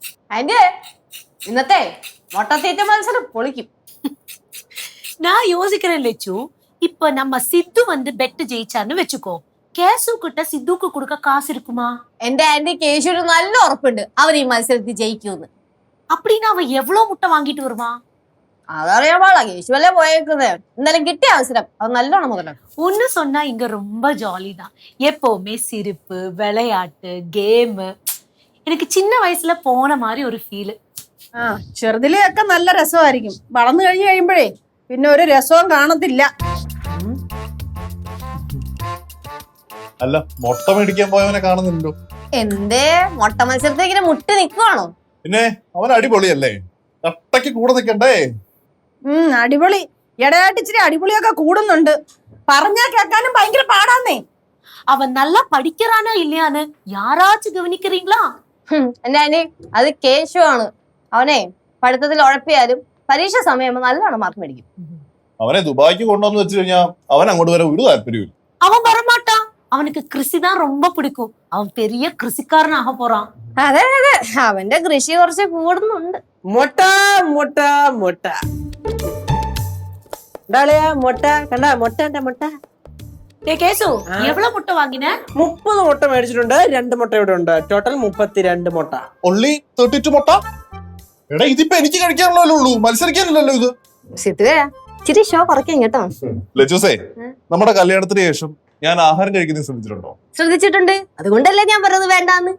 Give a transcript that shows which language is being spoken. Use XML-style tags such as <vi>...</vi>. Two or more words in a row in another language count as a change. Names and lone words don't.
<ml>അതിന്റെ ഇന്നത്തെ മുട്ടത്തീറ്റ മത്സരം പൊളിക്കും.</ml> <ta>நான் யோசிக்கிறேன் லட்சு. இப்ப நம்ம சித்து வந்து பெட் ஜெயிச்சான்னு வெச்சுக்கோ, கேசு கிட்ட சித்துக்கு கொடுக்க காசு இருக்குமா?</ta> <ml>എന്റെ ആന്റി കേശുവിന് നല്ല ഉറപ്പുണ്ട് അവൻ ഈ മത്സരത്തിൽ ജയിക്കുമെന്ന്.</ml> <ta>அப்படின்னா அவன் எவ்வளவு முட்டை வாங்கிட்டு வருவான்?</ta> <ml>അതറിയാൻ പാടാ, കേശുവല്ലേ പോയേക്കുന്നത്. എന്തായാലും കിട്ടിയ അവസരം അത് നല്ലോണം മുതലാണ്.</ml> <ta>ஒன்னு சொன்னா இங்க ரொம்ப ஜாலி தான். எப்பவுமே சிரிப்பு, விளையாட்டு, கேம். எனக்கு சின்ன வயசுல போன மாதிரி ஒரு ஃபீல்.</ta> <ml>ചെറുതിലെയൊക്കെ നല്ല രസമായിരിക്കും. വളർന്നു കഴിഞ്ഞു കഴിയുമ്പോഴേ പിന്നെ ഒരു രസവും കാണത്തില്ല. അല്ല, മുട്ട മേടിക്കാൻ പോയവനെ കാണുന്നുണ്ടോ? എന്തേ മുട്ട മത്സരത്തിൽ ഇങ്ങനെ മുട്ടി നിക്കുവാണോ? പിന്നെ അവൻ അടിപൊളിയല്ലേ, കട്ടയ്ക്ക് കൂടെ നിക്കണ്ടേ? അടിപൊളി. ഇടയായിട്ട് ഇച്ചിരി അടിപൊളിയൊക്കെ കൂടുന്നുണ്ട്. പറഞ്ഞാ കേൾക്കാനും ഭയങ്കര പാടാന്നേ.</ml> <ta>அவன் நல்லா படிக்கிறானா இல்லையான்னு யாராச்சும் கவனிக்கிறீங்களா?</ta> <ml>എന്റെ ആന്റി അത് കേശു ആണ്. അവനെ പഠിത്തത്തിൽ ഉഴപ്പിയാലും പരീക്ഷ സമയം നല്ലോണം മാർക്ക് മേടിക്കും. അവനെ ദുബായിക്ക് കൊണ്ടുവന്ന് വെച്ച് കഴിഞ്ഞാൽ അവൻ അങ്ങോട്ട് വരാൻ ഒരു താല്പര്യമില്ല.</ml> <ta>அவன் வரமாட்டான். அவனுக்கு கிருஷி தான் ரொம்ப பிடிக்கும். அவன் பெரிய கிருஷிக்காரன் ஆக போறான்.</ta> <ml>അതെ അതെ, അവന്റെ കൃഷി കുറച്ച് കൂടുന്നുണ്ട്. മുട്ട മുട്ട മുട്ട എന്താളിയാ മുട്ട കണ്ട മുട്ട</ml> <ta>டேய் கேசு, எவ்வளவு முட்டை வாங்கின?</ta> <ml>30 മുട്ട മേടിച്ചിട്ടുണ്ട്. 2 മുട്ട ഇവിടെ ഉണ്ട്. ടോട്ടൽ 32 മുട്ട. ഒള്ളി 32 മുട്ട. എടാ, ഇതിപ്പോ എനിക്ക് കഴിക്കാനുള്ളതല്ലേ ഉള്ളൂ, മത്സരിക്കാനില്ലല്ലോ ഇത്. സിത്തുവേ ഇച്ചിരി ഷോ കുറയ്ക്കാം കേട്ടോ. ലജൂസേ, നമ്മുടെ കല്യാണത്തിന് ശേഷം ഞാൻ ആഹാരം കഴിക്കുന്നത് ശ്രദ്ധിച്ചിട്ടുണ്ടോ? ശ്രദ്ധിച്ചിട്ടുണ്ട്, അതുകൊണ്ടല്ലേ ഞാൻ പറഞ്ഞത് വേണ്ടാന്ന്.</ml>